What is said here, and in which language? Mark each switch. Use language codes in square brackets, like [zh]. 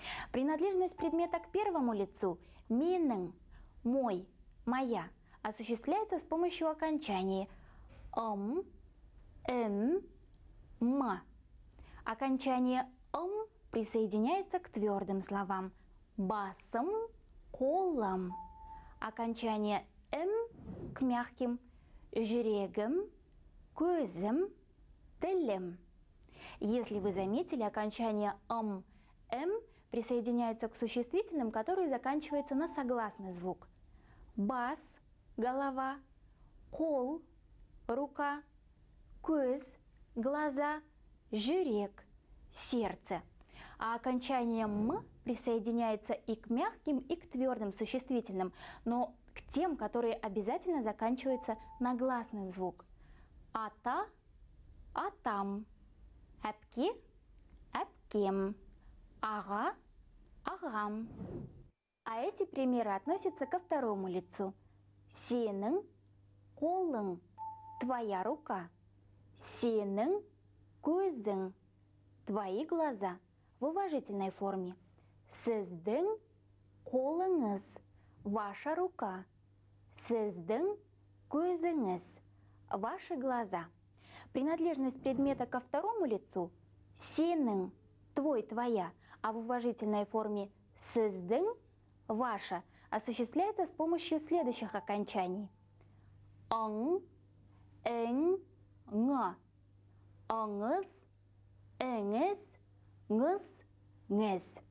[ru] Принадлежность предмета к первому лицу «миның», «мой», «моя» осуществляется с помощью окончаний «ым», «м», Окончание «ым» присоединяется к твердым словам «басым», «қолым». Окончание «м» к мягким «жүрегім», «көзім», «тілім». Если вы заметили, окончание «м», «м» присоединяются к существительным, которые заканчиваются на согласный звук. [kk] Бас – голова, қол – рука, көз – глаза, жүрек – сердце. [ru] А окончание «м» присоединяется и к мягким, и к твердым существительным, но к тем, которые обязательно заканчиваются на гласный звук. [kk] Ата – атам, әпке – әпкем, ага – ағам. [ru] А эти примеры относятся ко второму лицу. [kk] Сенің қолың [ru] – твоя рука, [kk] сенің көзің [ru] – твои глаза в уважительной форме. [kk] Сіздің қолыңыз – [ru] ваша рука, [kk] сіздің көзіңіз – [ru] ваши глаза. Принадлежность предмета ко второму лицу – сенің – твой, твоя, а в уважительной форме сіздің – ваша осуществляется с помощью следующих окончаний. [kk] Ың, эң, ңы. Ыңыз, эңіз, ңыз, ңіз.